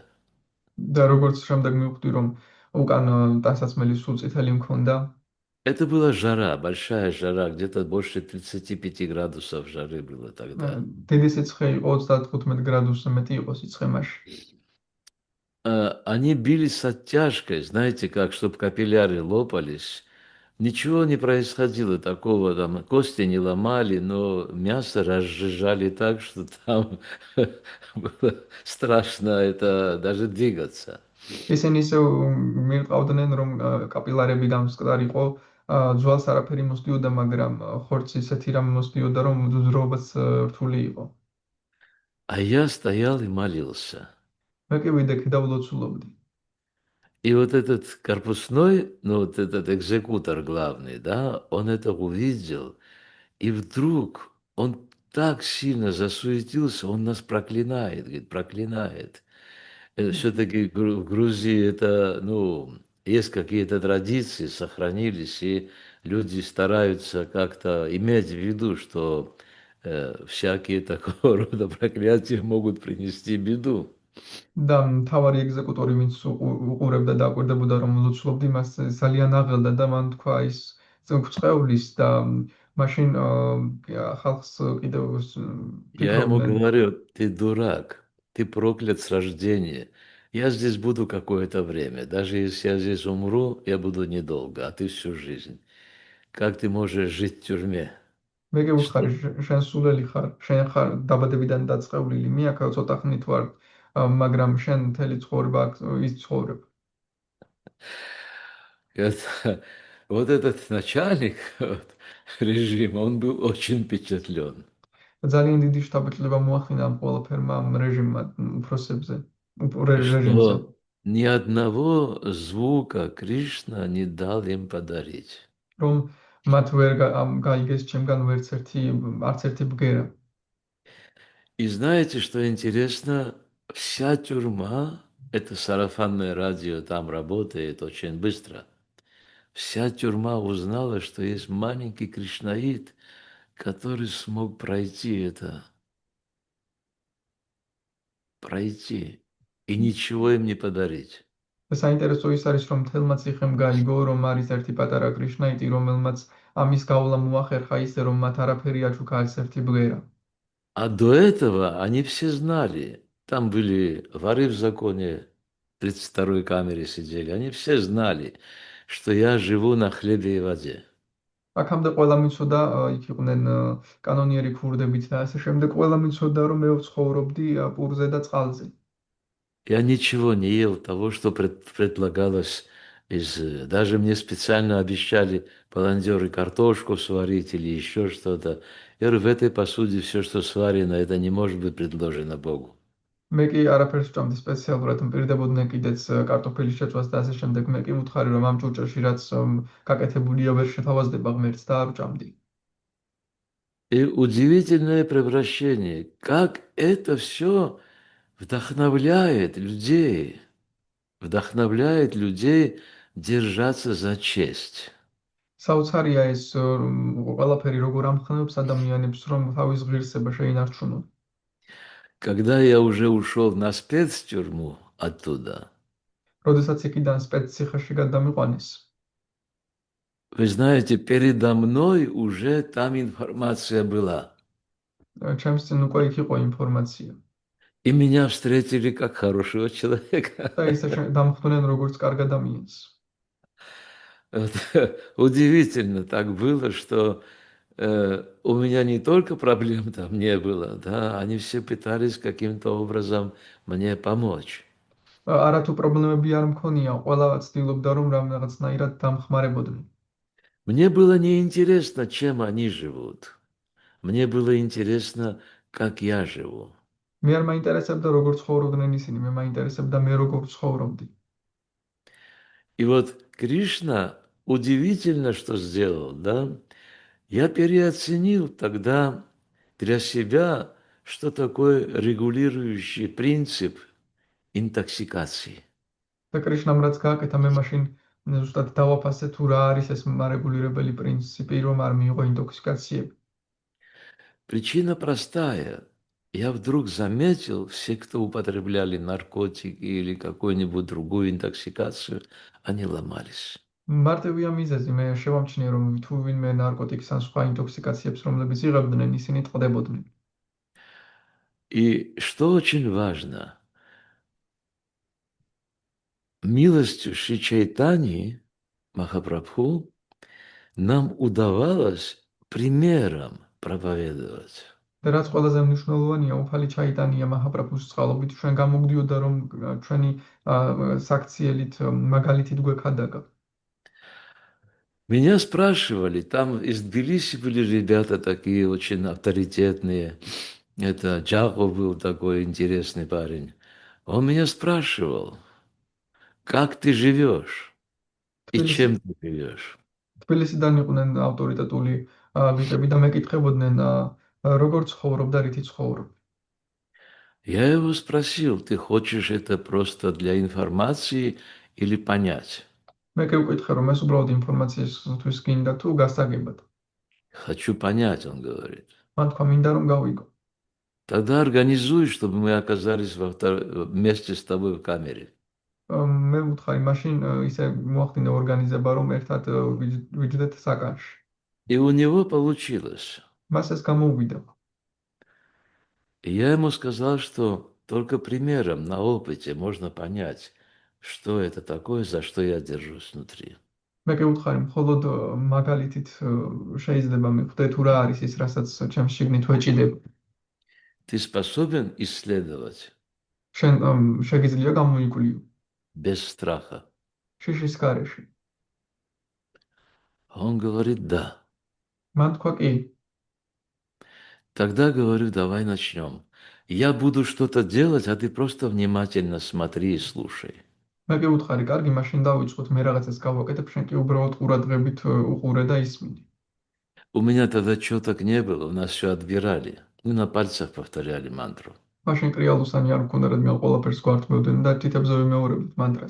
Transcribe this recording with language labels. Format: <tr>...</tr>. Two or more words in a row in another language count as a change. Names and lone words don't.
<ka>და როგორც შემდეგ მივხვდი რომ უკან ტანსაცმელი სულ წითელი მქონდა.</ka> <ru>это была жара, большая жара, где-то больше 35 градусов жары было тогда.</ru> <ka>დიდი სიცხე იყო 35 გრადუსზე მეტი იყო სიცხე მაშინ.</ka> <ru>Они били с оттяжкой, знаете как, чтобы капилляры лопались. Ничего не происходило такого, там кости не ломали, но мясо разжижали так, что там было страшно это даже двигаться.</ru> <ka>ისინი ისე მიყავდნენ რომ კაპილარები გამსკდარიყო, ძვალს არაფერი მოსდიოდა, მაგრამ ხორცი ისეთი რამ მოსდიოდა, რომ ძროობაც რთული იყო.</ka> <ru>А я стоял и молился.</ru> <ka>მე კი ვიდექი და ვლოცულობდი.</ka> <ru>И вот этот корпусной, ну вот этот экзекутор главный, да, он это увидел, и вдруг он так сильно засуетился, он нас проклинает, говорит, проклинает. Все-таки в Грузии это, ну, есть какие-то традиции, сохранились, и люди стараются как-то иметь в виду, что всякие такого рода проклятия могут принести беду.</ru> <ka>და მთავარი ეგზეკუტორი ვინც უყურებდა და აკვირდებოდა რომ ლოცულობდი, მას ძალიან აღელდა და მან თქვა ის ღვწეულის და მაშინ ხალხს კიდევ</ka> <ru>Я ему</ru> <ka>ფიქრობდნენ.</ka> <ru>говорю, ты дурак, ты проклят с рождения. Я здесь буду какое-то время. Даже если я здесь умру, я буду недолго, а ты всю жизнь. Как ты можешь жить в тюрьме?</ru> <ka>მე კი ვუხარი შენ სულელი ხარ, შენ ხარ დაბადებიდან დაწყევლილი, მე აქ ცოტა ხნით ვარ, მაგრამ შენ მთელი ცხოვრება აქ ის ცხოვრებ.</ka> <ru>Вот этот начальник режима, он был очень впечатлен.</ru> <ka>ძალიან დიდი შთაბეჭდილება მოახდინა ამ ყველაფერმა რეჟიმმა, უფროსებზე,</ka> <ru>Что</ru> <ka>რეჟიმზე.</ka> <ru>ни одного звука Кришна не дал им подарить.</ru> <ka>რომ მათ ვერ გაიგეს ჩემგან არც ერთი ბგერა.</ka> <ru>И знаете, что интересно? Вся тюрьма, это сарафанное радио там работает очень быстро. Вся тюрьма узнала, что есть маленький кришнаит, который смог пройти это. Пройти. И ничего им не подарить.</ru> <ka>და საინტერესო ის არის, რომ მთელმა ციხემ გაიგო, რომ არის ერთი პატარა კრიშნაიტი, რომელმაც ამის გავლა მოახერხა ისე, რომ მათ არაფერი აჩუქა არც ერთი ბგერა.</ka> <ru>А до этого они все знали. Там были воры в законе, в 32-й камере сидели. Они все знали, что я живу на хлебе и воде.</ru> <ka>აქამდე ყველა მიცოდა იქ იყვნენ კანონიერი ქურდებიც და ასე შემდეგ. ყველა მიცოდა რომ მე ვცხოვრობდი პურზე და წყალზე.</ka> <ru>Я ничего не ел того, что предлагалось даже мне специально обещали волонтеры картошку сварить или еще что-то. Я говорю, в этой посуде все, что сварено, это не может быть предложено Богу.</ru> <ka>მე კი არაფერს ვჭამდი სპეციალურად, მპირდებოდნენ კიდეც კარტოფილის შეწვას და ასე შემდეგ. მე კი ვუთხარი რომ ამ ჭურჭელში რაც გაკეთებულია ვერ შეთავაზდება ღმერთს და არ ვჭამდი.</ka> <ru>И удивительное превращение, как это все вдохновляет людей держаться за честь.</ru> <ka>საოცარია ეს ყველაფერი როგორ ამხნევებს ადამიანებს რომ თავის ღირსება შეინარჩუნონ.</ka> <ru>Когда я уже ушел на спецтюрьму оттуда,</ru> <ka>როდესაც იქიდან სპეცციხეში გადამიყვანეს,</ka> <ru>вы знаете, передо мной уже там информация была.</ru> <ka>ჩემს წინ უკვე იქ იყო ინფორმაცია.</ka> <ru>И меня встретили как хорошего человека.</ru> <ka>და ისე დამხვდნენ როგორც კარგ ადამიანს.</ka> <ru>Вот, удивительно так было, что у меня не только проблем там не было, да, они все пытались каким-то образом мне помочь.</ru> <ka>არათუ პრობლემები არ მქონია, ყველა ცდილობდა რომ რაღაცნაირად დამხმარებოდნენ.</ka> <ru>Мне было неинтересно, чем они живут. Мне было интересно, как я живу.</ru> <ka>მე არ მაინტერესებდა როგორ ცხოვრობდნენ ისინი, მე მაინტერესებდა მე როგორ ცხოვრობდი.</ka> <ru>И вот Кришна удивительно, что сделал, да? Я переоценил тогда для себя, что такое регулирующий принцип интоксикации.</ru> <ka>და კრიშნამ რაც გააკეთა, მე მაშინ ზუსტად დავაფასე თუ რა არის ეს მარეგულირებელი პრინციპი, რომ არ მიიღო ინტოქსიკაციები.</ka> <ru>Причина простая. Я вдруг заметил, все, кто употребляли наркотики или какую-нибудь другую интоксикацию, они ломались.</ru> <ka>მარტივია მიზეზი, მე შევამჩნიე რომ თუ ვინმე ნარკოტიკს ან სხვა ინტოქსიკაციებს რომლებიც იღებდნენ, ისინი ტყდებოდნენ.</ka> <ru>И что очень важно, милостью Шри Чайтани Махапрабху нам удавалось примером проповедовать.</ru> <ka>და რაც ყველაზე მნიშვნელოვანია, უფალი ჩაიტანია მაჰაპრაბჰუს წყალობით ჩვენ გამოგდიოდა რომ ჩვენი საქციელით მაგალითით გვექადაგა.</ka> <ru>Меня спрашивали, там из Тбилиси были ребята такие очень авторитетные. Это Джахов был такой интересный парень. Он меня спрашивал, как ты живешь и чем ты живешь.</ru> <ka>თბილისიდან იყვნენ ავტორიტეტული გიდები და მეკითხებოდნენ როგორ ცხოვრობ და რითი ცხოვრობ.</ka> <ru>Я его спросил, ты хочешь это просто для информации или понять?</ru> <ka>მე კი ვკითხე რომ ეს უბრალოდ ინფორმაციისთვის გინდა თუ გასაგებად.</ka> <ru>Хочу понять, он говорит.</ru> <ka>მან თქვა მინდა რომ გავიგო.</ka> <ru>Тогда организуй, чтобы мы оказались вместе с тобой в камере.</ru> <ka>მე ვუთხარი მაშინ ისე მოახდინე ორგანიზება რომ ერთად ვიჯდეთ საკანში.</ka> <ru>И у него получилось.</ru> <ka>მას ეს გამოუვიდა.</ka> <ru>И я ему сказал, что только примером, на опыте можно понять, что это такое, за что я держусь внутри.</ru> <ka>მე კი ვუთხარი მხოლოდ მაგალითით შეიძლება მივხვდე თუ რა არის ის რასაც ჩემს შიგნით ვეჭიდებ.</ka> <ru>Ты способен исследовать</ru> <ka>შენ შეგიძლია გამოიკვლიო</ka> <ru>без страха?</ru> <ka>შიშის გარეშე.</ka> <ru>Он говорит, да.</ru> <ka>მან თქვა კი.</ka> <ru>Тогда говорю, давай начнем. Я буду что-то делать, а ты просто внимательно смотри и слушай.</ru> <ka>მე კი ვუთხარი, კარგი, მაშინ დავიწყოთ, მე რაღაცას გავაკეთებ, შენ კი უბრალოდ ყურადღებით უყურე და ისმინე.</ka> <ru>У меня тогда четок не было, у нас все отбирали. Мы на пальцах повторяли мантру.</ru> <ka>მაშინ კრიალუსანი არ მქონდა, რადგან ყველაფერს გვართმევდნენ და თითებზე ვიმეორებდით მანტრას.</ka>